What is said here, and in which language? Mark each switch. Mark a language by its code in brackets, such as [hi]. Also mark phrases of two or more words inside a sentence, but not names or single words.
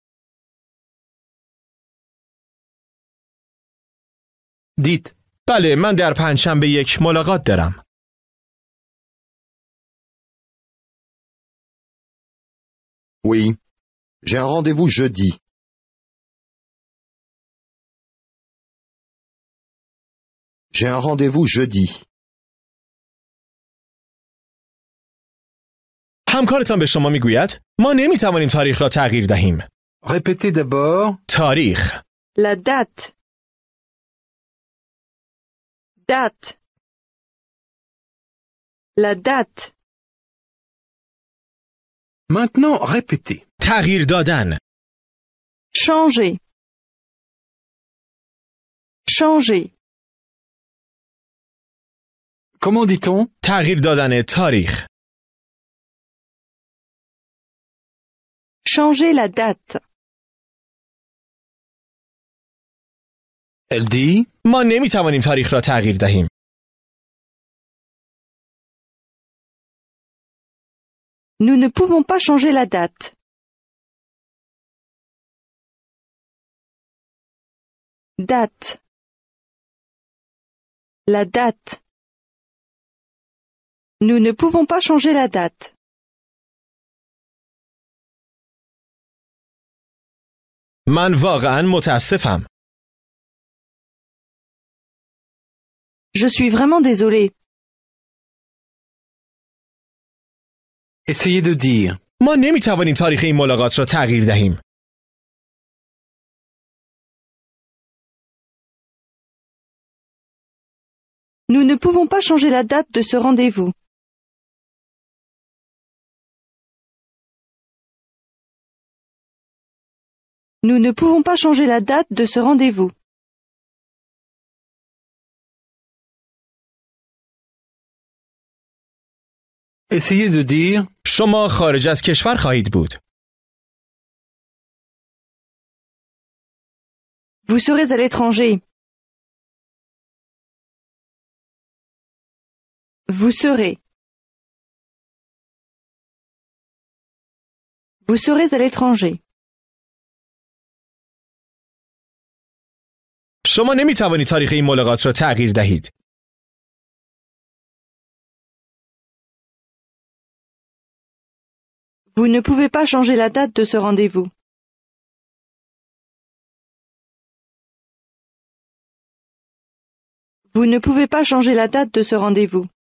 [fr] Dites. [fa] بله، من در پنجشنبه یک ملاقات دارم. [fr] Oui. J'ai un rendez-vous jeudi. J'ai un rendez-vous jeudi. [fa] همکارتان به شما میگوید ما نمیتوانیم تاریخ را تغییر دهیم. [fr] Répétez d'abord. [fa] تاریخ. [fr] La date. Date. La date. Maintenant, répétez. [fa] تغییر دادن. [fr] Changer. Changer. Comment dit-on? [fa] تغییر دادن تاریخ. [fr] Changer la date. Elle dit. [fa] ما نمیتوانیم تاریخ را تغییر دهیم. [fr] Nous ne pouvons pas changer la date. Date. La date. Nous ne pouvons pas changer la date. [fa] من واقعا متاسفم. [fr] Je suis vraiment désolé. Essayez de dire. [fa] ما نمیتوانیم تاریخ این ملاقات را تغییر دهیم. [fr] Nous ne pouvons pas changer la date de ce rendez-vous. Nous ne pouvons pas changer la date de ce rendez-vous. Essayez de dire. [fa] شما خارج از کشور خواهید بود. [fr] Vous serez à l'étranger. Vous serez. Vous serez à l'étranger. [fa] شما نمیتوانید تاریخ این ملاقات را تغییر دهید. [fr] Vous ne pouvez pas changer la date de ce rendez-vous. Vous ne pouvez pas changer la date de ce rendez-vous.